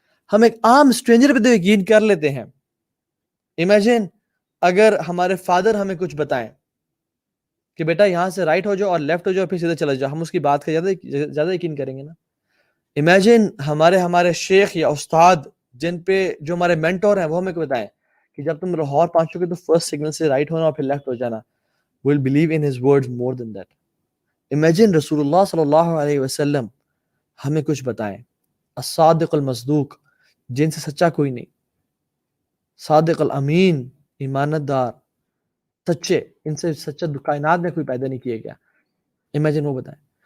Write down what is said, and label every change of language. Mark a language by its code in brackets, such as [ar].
[ur] ہم ایک عام اسٹرینجر پہ تو یقین کر لیتے ہیں. امیجن اگر ہمارے فادر ہمیں کچھ بتائیں کہ بیٹا یہاں سے رائٹ ہو جاؤ اور لیفٹ ہو جاؤ پھر سیدھے چلا جاؤ, ہم اس کی بات کا زیادہ یقین کریں گے نا. امیجن ہمارے شیخ یا استاد جن پہ جو ہمارے مینٹور ہیں وہ ہمیں بتائیں کہ جب تم لاہور پہنچو گے تو فرسٹ سگنل سے رائٹ ہونا اور پھر لیفٹ ہو جانا. [en] we'll believe in his words more than that. [ur] Imagine رسول اللہ صلی اللہ علیہ وسلم ہمیں کچھ بتائیں, الصادق المصدوق, جن سے سچا کوئی نہیں, صادق الامین, ایمانت دار, سچے, ان سے سچا کائنات میں کوئی پیدا نہیں کیا گیا. امیجن وہ بتائیں.